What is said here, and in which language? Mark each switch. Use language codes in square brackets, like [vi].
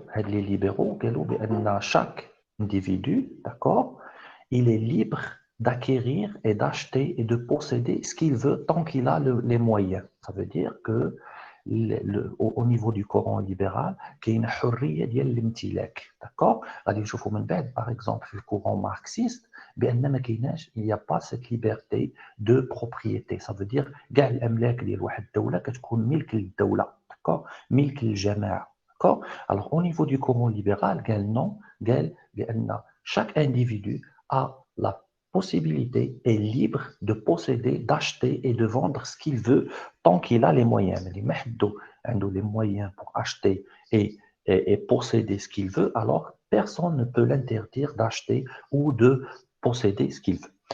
[fr] Les libéraux, chaque individu, d'accord, il est libre d'acquérir et d'acheter et de posséder ce qu'il veut tant qu'il a les moyens. Ça veut dire que au niveau du Coran libéral, qu'il y a une [ar] حرية ديال الامتلاك. [fr] D'accord? [ar] غادي نشوفوا من بعد, [fr] par exemple, le courant marxiste, [ar] بأن ما كايناش, [fr] il n'y a pas cette liberté de propriété. Ça veut dire [ar] كاع الأملاك ديال واحد الدولة كتكون ملك للدولة. D'accord? ملك للجماعة. D'accord? [fr] Alors, au niveau du courant libéral, قال non, [ar] قال بأن [fr] chaque individu a la possibilité, est libre de posséder, d'acheter et de vendre ce qu'il veut tant qu'il a les moyens. Mais les moyens pour acheter et posséder ce qu'il veut, alors personne ne peut l'interdire d'acheter ou de posséder ce qu'il veut.